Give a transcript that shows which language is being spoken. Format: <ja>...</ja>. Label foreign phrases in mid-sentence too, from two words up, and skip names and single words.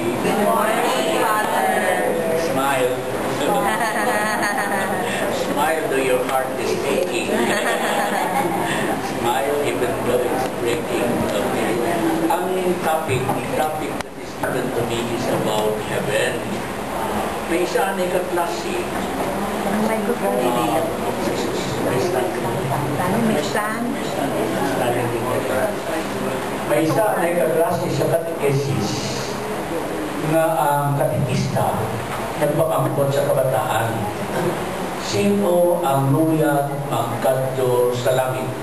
<en>Good morning, Father. Smile. Smile though your heart is aching. Smile even though it's breaking. Okay. Ang topic that is given to me is about heaven.</en> <hil>May isa na kaklase.</hil> <tl>Ang microphone dito.</tl> <hil>May isa na kaklase sa katekesis na ang katekista nagpapangkot sa kabataan. Sino ang luyag magkadto sa langit?</hil>